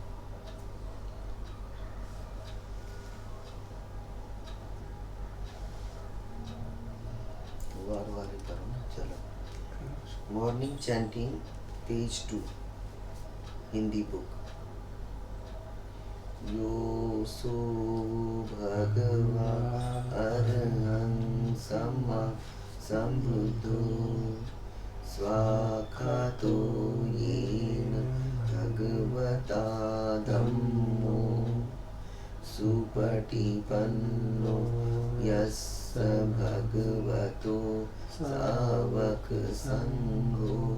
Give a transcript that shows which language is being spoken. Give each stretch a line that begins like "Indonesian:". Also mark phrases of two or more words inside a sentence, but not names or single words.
Hindi: वाले करो ना चलो
English: morning chanting
Hindi: पेज 2 हिंदी बुक
Pali: यो सो भगवा अरहं सम्मा संबुद्धो स्वाखातो येन भगवता धम्मो सुपटिपन्नो यस्य भगवतो सावक संघो